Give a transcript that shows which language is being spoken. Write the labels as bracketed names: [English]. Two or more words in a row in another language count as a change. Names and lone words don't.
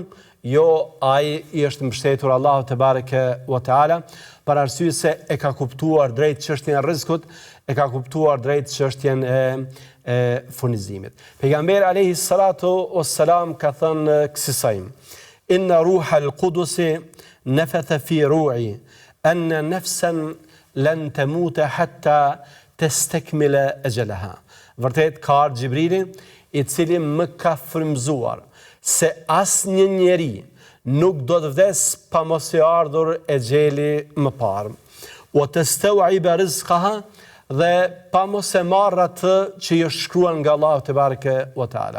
[Albanian] Jo, ai i është mbështetur Allahu [Arabic] تبارك وتعالى, [Albanian] për arsye se e ka kuptuar drejt çështjen e rrezikut, e ka kuptuar drejt çështjen e furnizimit. Pejgamberi [Arabic] عليه الصلاة والسلام [Albanian] ka thënë kësaj: [Arabic] "إن روح القدس نفث في روعي أن نفسا لن تموت حتى تستكمل أجلها." [Albanian] Vërtet ka ardhur Xhibrili, i cili më ka frymëzuar se asnjë njeri nuk do të vdes pa mos i ardhur e gjeli më parë. O të [Arabic] تستوعب رزقها, [Albanian] dhe pa mos e marrë atë që i është shkruar nga Allahu [Arabic] تبارك وتعالى.